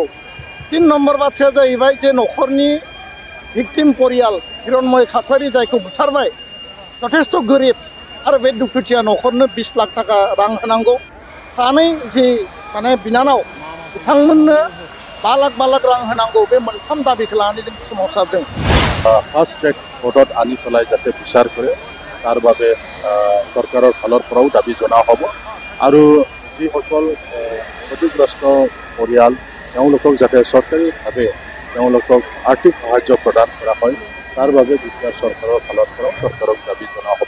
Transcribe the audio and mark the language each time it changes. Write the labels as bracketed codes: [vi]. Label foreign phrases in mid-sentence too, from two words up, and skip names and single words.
[brx] 3 नम्बर बाथ्राया जाहैबाय जे न'खरनि भिक्टिम परियाल हिरण्मय खाख्लारि जायखौ बुथारबाय जथेस्थ गोरिब आरो बे दुखुथिया न'खरनो 20 लाख थाखा रां होनांगौ। सानै जि माने बिनानाव बिथांमोननो 5 लाख रां होनांगौ। बे मोनथाम दाबिखौ लानानै जों सोमावसारदों। [en] fast track court [as] आनि পেলাই যাতে বিচাৰ কৰে তাৰ বাবে চৰকাৰৰ ফালৰ পৰাও দাবী জনোৱা হ'ব আৰু যিসকল ক্ষতিগ্ৰস্ত পৰিয়াল তেওঁলোকক যাতে চৰকাৰীভাৱে তেওঁলোকক আৰ্থিক সাহায্য প্ৰদান কৰা হয় তাৰ বাবে বিটিআৰ চৰকাৰৰ ফালৰ পৰাও চৰকাৰক দাবী জনোৱা হ'ব।